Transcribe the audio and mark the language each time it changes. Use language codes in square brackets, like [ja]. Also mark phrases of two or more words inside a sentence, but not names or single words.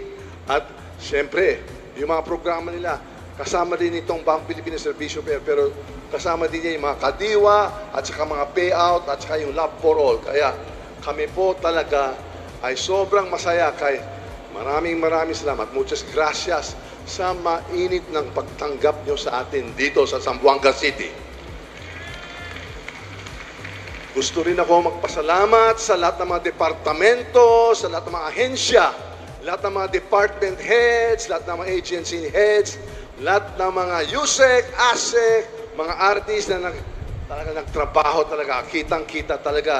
[tl] At siyempre, yung mga programa nila, kasama din itong Bagong Pilipinas Serbisyo Fair, pero kasama din niya yung mga kadiwa at saka mga payout at saka yung Love for All. Kaya kami po talaga ay sobrang masaya kay maraming salamat. [es] Muchas gracias [tl] sa mainit ng pagtanggap nyo sa atin dito sa Zamboanga City. Gusto rin ako magpasalamat sa lahat ng mga departamento, sa lahat ng mga ahensya, lahat ng mga [en] department heads, [tl] lahat ng mga [en] agency heads, [tl] lahat ng mga USEC, ASEC, mga artists na talaga nagtrabaho talaga, kitang-kita talaga.